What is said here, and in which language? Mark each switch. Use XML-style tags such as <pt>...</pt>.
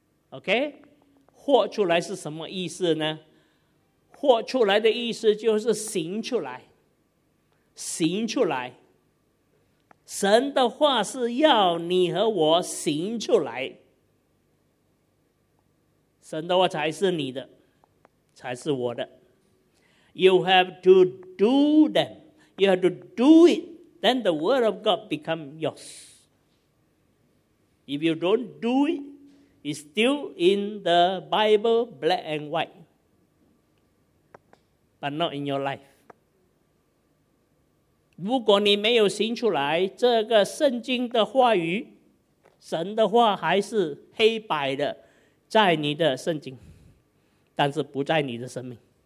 <zh>OK， 活出来是什么意思呢？活出来的意思就是行出来，行出来。神的话是要你和我行出来，神的话才是你的，才是我的。</zh> <en>You have to do them. You have to do it. Then the word of God becomes yours. If you don't do it, it's still in the Bible, black and white. But not in your life.</en> <zh>如果你没有行出来，这个圣经的话语，神的话还是黑白的，在你的圣经，但是不在你的生命。</zh>